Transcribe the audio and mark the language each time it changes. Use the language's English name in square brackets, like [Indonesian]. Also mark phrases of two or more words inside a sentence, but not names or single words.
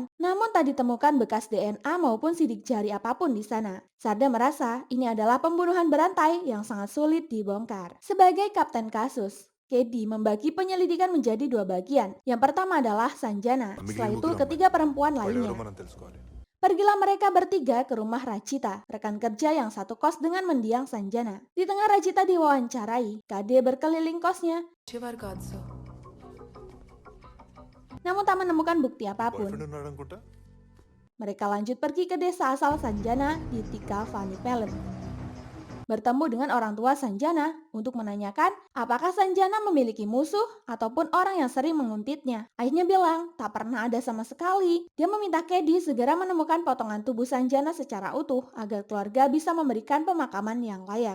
[Indonesian] Namun tak ditemukan bekas DNA maupun sidik jari apapun di sana. Sarda merasa ini adalah pembunuhan berantai yang sangat sulit dibongkar. Sebagai kapten kasus, Kedi membagi penyelidikan menjadi 2 bagian. Yang pertama adalah Sanjana, setelah itu ketiga perempuan lainnya. [Telugu] మనం తెలుసుకోవాలి. [Indonesian] Pergilah mereka bertiga ke rumah Rachita, rekan kerja yang satu kos dengan mendiang Sanjana. Di tengah Rachita diwawancarai, Kade berkeliling kosnya, [Telugu] చివరి కాదు సార్ [Indonesian] namun tak menemukan bukti apapun. [Telugu] బాయ్‌ఫ్రెండ్ ఉన్నాడు అనుకుంటా. [Indonesian] Mereka lanjut pergi ke desa asal Sanjana di Tika Vani Pelem. Bertemu dengan orang tua Sanjana untuk menanyakan apakah Sanjana memiliki musuh ataupun orang yang sering menguntitnya. Ayahnya bilang tak pernah ada sama sekali. Dia meminta Kedi segera menemukan potongan tubuh Sanjana secara utuh agar keluarga bisa memberikan pemakaman yang layak.